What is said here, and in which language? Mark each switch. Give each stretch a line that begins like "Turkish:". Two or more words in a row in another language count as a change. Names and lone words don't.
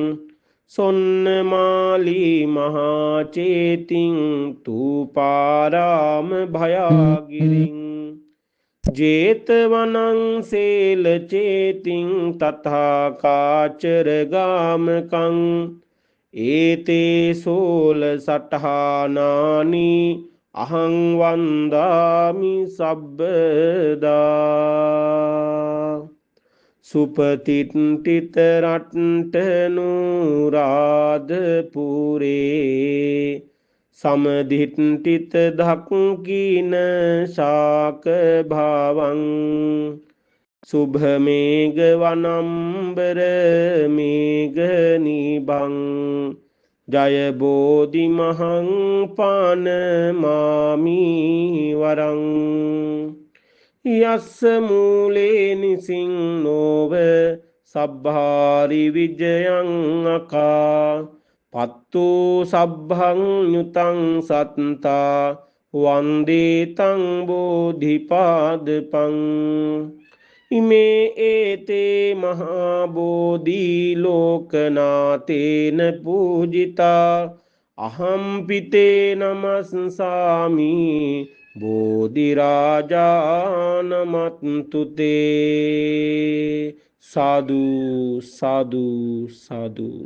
Pali: සොන්නමාලී මහා චේතිං තූපාරාම භයාගිරිං ජේතවනං සේල චේතිං තථා කාචර ගාමකං ඒතේ සෝල සටහානානි අහං වන්දාමි සබ්බදා සුපතිට්ඨිත රට්ට නුරාධපුරේ සමදිට්ඨිත දක්ඛින ශාක භාවං සුභ මේඝ වනම්බර මේඝ නිභං ජය බෝධි මහං පාන මාමි වරං යස්ස මූලේ නිසින්නෝව සබ්භාරි විජයං අකා පත්තු සබ්භං යුතං සත්තා වන්දේ තං බෝධිපාදපං ඉමේ ඒතේ මහා බෝධි ලෝකනාතේන පූජිතා අහම් පිතේ නමස්සාමි බෝධි රාජානමත්තුතේ. සාදු සාදු සාදු.